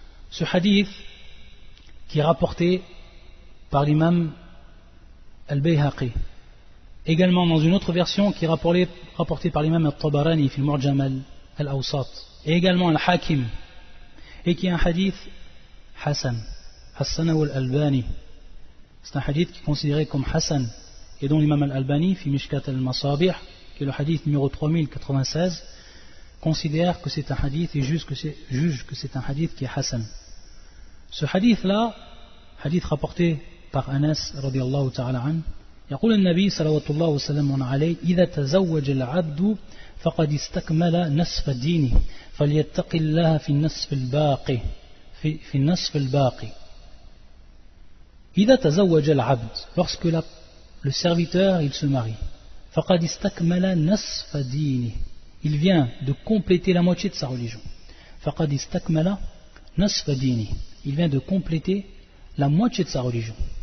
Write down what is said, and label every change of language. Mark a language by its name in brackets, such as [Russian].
[French] Ce hadith qui est rapporté par l'imam Al-Bayhaqi, également dans une autre version qui est rapportée par l'imam Al-Tabarani fi al-Mu'jam Al-Awsat, et également Al-Hakim, et qui est un hadith Hassan Al-Albani. C'est un hadith qui est considéré comme Hassan, et dont l'imam Al-Albani fi Mishkat Al-Masabih, qui est le hadith numéro 3096, considère que c'est un hadith et juge que c'est un hadith qui est Hassan. Ce hadith-là, hadith rapporté par Anas radiyallahu ta'ala an, [Arabic] يقول النبي صلى الله وسلم عليه إذا تزوج العبد فقد استكمل نصف دينه فليتق الله في النصف الباقي في النصف الباقي. إذا تزوج العبد, [French] lorsque le serviteur il se marie, [Arabic] فقد استكمل نصف دينه, [French] il vient de compléter la moitié de sa religion. [Arabic] فقد استكمل نصف دينه, [French] il vient de compléter la moitié de sa religion.